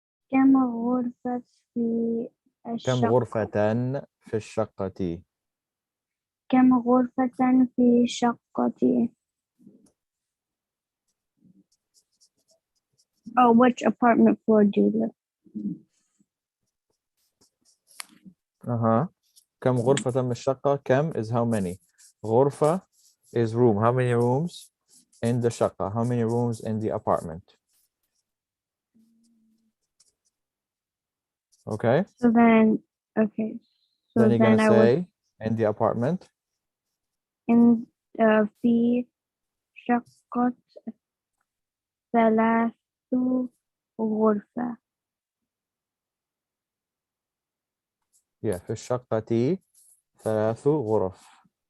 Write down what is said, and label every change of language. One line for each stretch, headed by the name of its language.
Arabic: كم غرفة في كم الشقة؟ غرفة في الشقة؟ كم غرفة في شقتي؟
English: Oh, which apartment floor do you live?
Arabic: كم غرفة من الشقة؟ كم
English: is how many. غرفة is room. How many rooms in the شقة? How many rooms in the apartment? Okay. So then, okay. So then you're then gonna say in the apartment.
Arabic: In في شقة 3 غرفة. Yeah, في الشقة 3 غرف.